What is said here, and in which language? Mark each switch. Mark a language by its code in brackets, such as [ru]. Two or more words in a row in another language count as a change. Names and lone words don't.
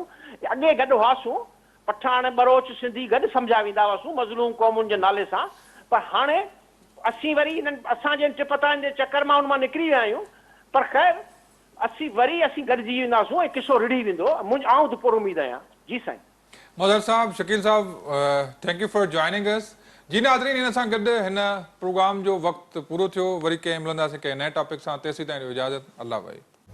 [sd] अॻे गॾु हुआसीं, पठान, बलोच, सिंधी गॾु सम्झा वेंदा हुआसीं मज़लूम क़ौमुनि जे नाले सां। पर हाणे असीं वरी इन्हनि असांजे टिपतान जे चकर मां उन मां निकिरी विया आहियूं। पर ख़ैर असीं गॾिजी वेंदासूं ऐं किसो रिढ़ी वेंदो। आऊं त पुर उमीद आहियां। जी साईं। मदर साहब, शकील साहब, [en] Thank you for joining us. [sd] जी नाज़रीन, हिन सां गॾु हिन प्रोग्राम जो वक़्तु पूरो थियो। वरी कंहिं मिलंदासीं कंहिं नए टॉपिक सां। तेसीं ताईं इजाज़त। अल्लाह भाई।